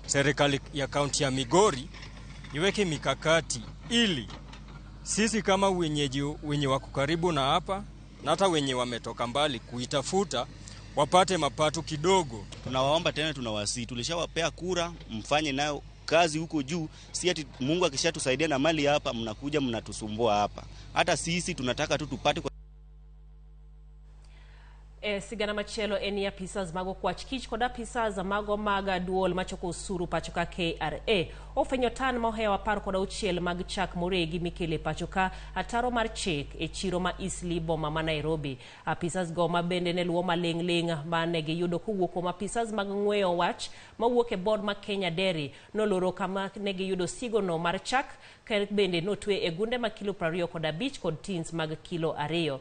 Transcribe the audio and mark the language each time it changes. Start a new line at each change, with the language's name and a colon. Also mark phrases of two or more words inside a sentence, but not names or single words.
Swahili: Serikali ya kaunti ya Migori iweke mikakati ili sisi kama wenye wako karibu na hapa na hata wenye wametoka mbali kuitafuta wapate mapato kidogo. Tunawaomba tena, tunawasi, tulishawapea kura, mfanye nayo kazi huko juu. Si ati Mungu akishatusaidia na mali hapa mnakuja mnatusumbua hapa. Hata sisi tunataka tu tupate
Luo (Kenya and Tanzania): sigana machielo eni apisas mago kwach kich kod apisas mago maga duol machoko usuru pachoka KRA ofenyo tan mohewa par kod auchiel mag chak moregi mikele pachoka ataro mar chek e chiro ma Eastleigh boma ma Nairobi. Apisas go mabende ne luwo maling' mane giyudo kowuok kuom apisas mag ng'weyo wach mawuok e board ma Kenya Dairy noloro kama ne giyudo sigono mar chak ker bende notwe e gunde ma kilo 25 kod tins mag kilo 2.